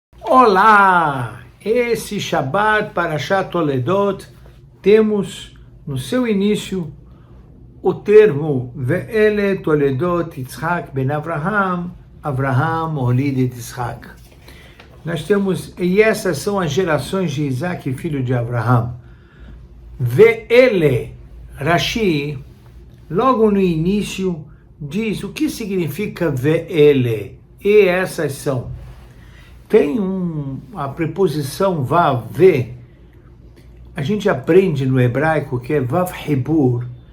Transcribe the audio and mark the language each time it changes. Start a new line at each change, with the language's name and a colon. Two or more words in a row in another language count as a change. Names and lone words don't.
Portuguese: Olá! Esse Shabbat Parashat Toledot, temos no seu início o termo
Hebrew: ואלה תולדות יצחק בן אברהם, אברהם הוליד את יצחק.
Portuguese: Nós temos, e essas são as gerações de Isaac, filho de Avraham. Ve'ele, Rashi, logo no início, diz o que significa Ve'ele, e essas são. Tem a preposição vav, ve, a gente aprende no hebraico que é
Hebrew: וו חיבור.